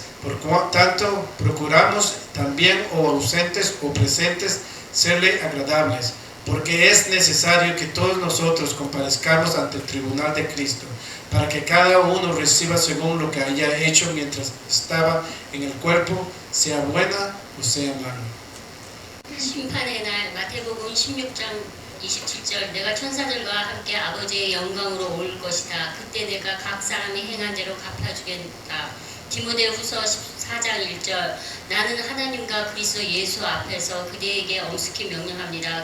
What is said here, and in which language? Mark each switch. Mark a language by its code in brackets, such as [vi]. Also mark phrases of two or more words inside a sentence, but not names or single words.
[es] Por tanto, procuramos también, o ausentes o presentes, serle agradables, porque es necesario que todos nosotros comparezcamos ante el tribunal de Cristo, para que cada uno reciba según lo que haya hecho mientras estaba en el cuerpo, sea buena o sea mala. [ko] 심판의 날 마태복음 16장 27절 내가 천사들과 함께 아버지의 영광으로 올 것이다. 그때 내가 각 사람이 행한 대로 갚아주겠다. 디모데후서 14장 1절 나는 하나님과 그리스도 예수 앞에서 그대에게 엄숙히 명령합니다.